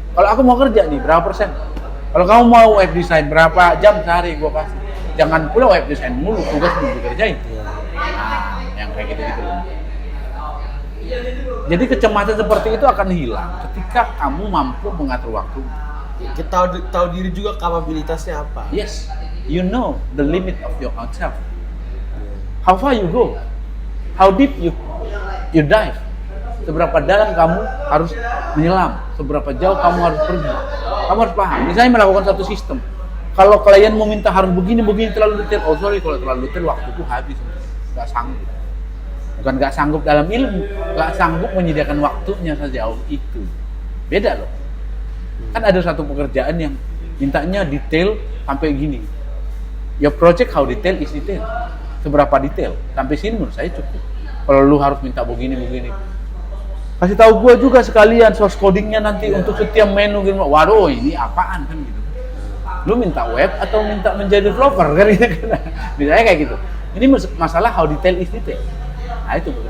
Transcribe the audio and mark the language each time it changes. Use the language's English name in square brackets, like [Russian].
[Indonesian] Kalau aku mau kerja nih, berapa persen? Kalau kamu mau web design, berapa jam sehari gua kasih? Jangan pula web design mulu, tugas belum dikerjain. Nah, yang kayak gitu-gitu. Jadi kecemasan seperti itu akan hilang ketika kamu mampu mengatur waktu. Kita tahu diri juga kapabilitasnya apa. [English] Yes, you know the limit of your own self. How far you go? How deep you dive? [Indonesian] Seberapa dalam kamu harus menyelam? Seberapa jauh kamu harus pergi? Kamu harus paham. Misalnya melakukan satu sistem. Kalau klien mau minta harus begini terlalu detail. Oh sorry, kalau terlalu detail waktuku habis. Nggak sanggup. Bukan nggak sanggup dalam ilmu, nggak sanggup menyediakan waktunya sejauh itu. Beda loh. Kan ada satu pekerjaan yang mintanya detail sampai gini. [English] Your project how detail is detail. [Indonesian] Seberapa detail? Sampai sini menurut saya cukup. Kalau lu harus minta begini. Kasih tahu gua juga sekalian source codingnya nanti untuk setiap menu gitu. Waduh, ini apaan kan gitu. Lu minta web atau minta menjadi developer kan gitu kan. Misalnya kayak gitu. Ini masalah [English] how detail is detail. [Indonesian] Nah itu.